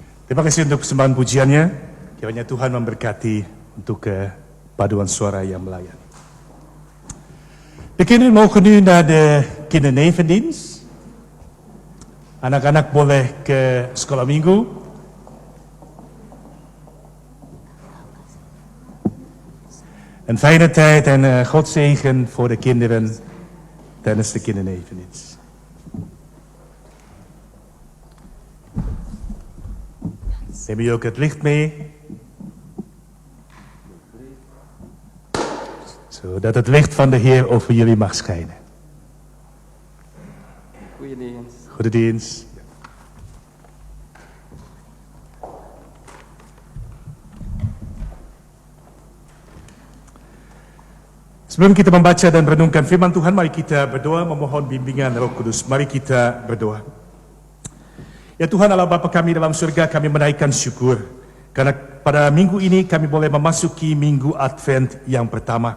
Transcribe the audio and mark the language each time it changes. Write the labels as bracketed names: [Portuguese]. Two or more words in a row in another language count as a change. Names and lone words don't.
[Indonesian] Terima kasih untuk persembahan pujiannya. Kiranya Tuhan memberkati untuk paduan suara yang melayani. [Dutch] De kinderen mogen nu naar de kindernevendienst. [Indonesian] Anak-anak boleh ke sekolah minggu. [Dutch] Een fijne tijd en God zegen voor de kinderen tijdens de kindernevendienst. Neem je ook het licht mee? Zodat het licht van de Heer over jullie mag schijnen. Goede dienst. [Indonesian] Sebelum kita membaca dan merenungkan firman Tuhan, mari kita berdoa memohon bimbingan Roh Kudus. Mari kita berdoa. Ya Tuhan Allah Bapa kami dalam surga, kami menaikkan syukur karena pada minggu ini kami boleh memasuki minggu Advent yang pertama.